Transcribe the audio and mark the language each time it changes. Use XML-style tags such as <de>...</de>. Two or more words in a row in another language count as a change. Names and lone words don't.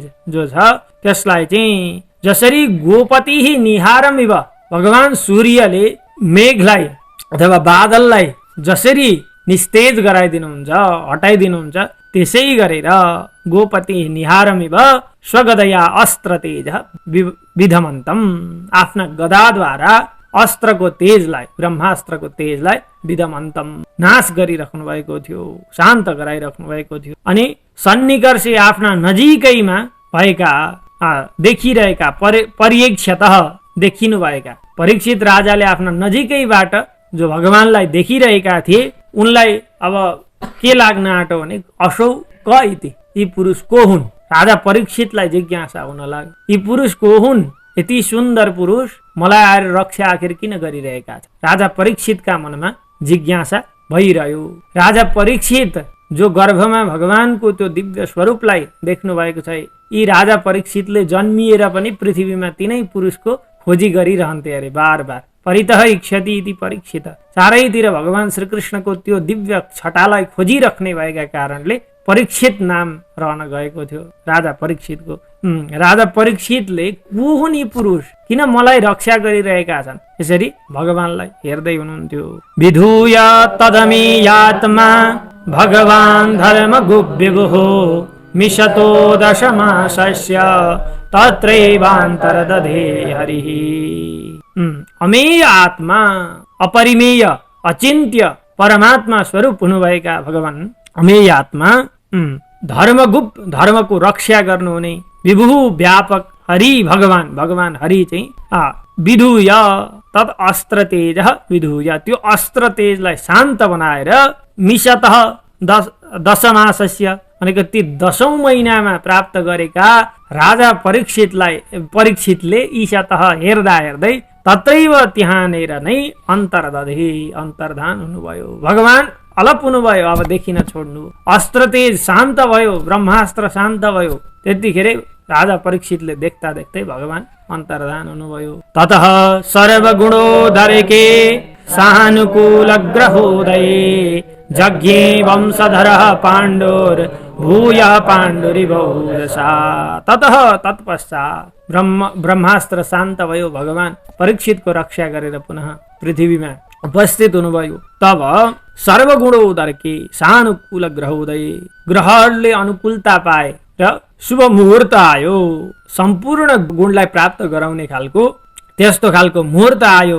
<ne>जो छ त्यसलाई चाहिँ जसरी</ne> <sa>गोपति निहारमिव</sa> <ne>भगवान सूर्यले मेघलाई अथवा बादललाई जसरी निस्तेज गराइदिनुहुन्छ हटाइदिनुहुन्छ त्यसै गरेर</ne> <sa>गोपति निहारमिव स्वगदया अस्त्र तेज</sa> <ne>विधमन्तम आफ्ना गदाद्वारा अस्त्रको तेजलाई ब्रह्मास्त्रको तेजलाई विधमन्तम नाश गरिराख्नु भएको थियो शान्त गराइराख्नु भएको थियो। अनि सन्निकर्षे आफ्ना नजिकैमा भएका देखिरहेका पर्यक्षतः देखिनु भएका परीक्षित राजाले आफ्ना नजिकैबाट जो भगवानलाई देखिरहेका थिए उनलाई अब के लाग्न आँटो भने</ne> <sa>असौ क इति</sa> <ne>यी पुरुष को हुन्। राजा परीक्षितलाई जिज्ञासा हुन लाग्यो यी पुरुष को हुन् यति सुन्दर पुरुष मलाई आएर रक्षा आखिर किन गरिरहेका छ। राजा परीक्षितका मनमा जिज्ञासा भइरह्यो। राजा परीक्षित जो गर्भमा भगवानको त्यो दिव्य स्वरूपलाई देख्नु भएको छ यी राजा परीक्षितले जन्मिएर पनि पृथ्वीमा तिनै पुरुषको खोजी गरिरहन्थे अरे बार बार।</ne> <sa>परितः इच्छति इति परीक्षित</sa> <ne>चारैतिर भगवान श्रीकृष्णको त्यो दिव्य छटालाई खोजिराख्ने भएका कारणले परीक्षित नाम रहन गएको थियो राजा परीक्षितको। राजा परीक्षितले को हुन् यी पुरुष किन मलाई रक्षा गरिरहेका छन् यसरी भगवानलाई हेर्दै हुनुहुन्थ्यो।</ne> <sa>विधूय तदमीयात्मा भगवान् धर्म गुब्विभुः मिशतो दशमासस्य तत्रैवान्तर्दधे हरिः। अमेय आत्मा</sa> <ne>अपरिमेय अचिन्त्य परमात्मा स्वरूप हुनुभएका भगवान</ne> <sa>अमेय आत्मा</sa> <ne>धर्मको रक्षा गर्नुहुने विभु व्यापक हरि भगवान हरि चाहिँ</ne> <sa>विधूय तत् अस्त्र तेज</sa> <ne>विधूय त्यो अस्त्र तेजलाई शान्त बनाएर</ne> <sa>मिशतः दशमासस्य</sa> <ne>भनेको ती 10औं महिनामा प्राप्त गरेका राजा परीक्षितले ईशतः हेर्दा हेर्दै तत्रैव त्यहाँनेर नै अन्तर्धान हुनुभयो। भगवान अलप हुनुभयो अब देखिन छोड्नु। अस्त्र तेज शान्त भयो ब्रह्मास्त्र शान्त भयो त्यतिखेर राजा परीक्षितले देख्दा देख्दै भगवान अन्तर्धान हुनुभयो।</ne> <sa>ततः सर्वगुणोदरके सानुकूल ग्रहोदये जज्ञे वंशधरः पाण्डोर भूय पाण्डुरिभौरसा। ततः तत्पश्चात्</sa> <ne>ब्रह्मास्त्र शान्त भयो भगवान परीक्षितको रक्षा गरेर पुनः पृथ्वीमा उपस्थित हुनुभयो। तब</ne> <sa>सर्वगुणोदरके सानुकूल ग्रहोदय</sa> <ne>ग्रहहरूले अनुकूलता पाए र शुभ मुहुर्त आयो सम्पूर्ण गुणलाई प्राप्त गराउने खालको त्यस्तो खालको मुहुर्त आयो।</ne>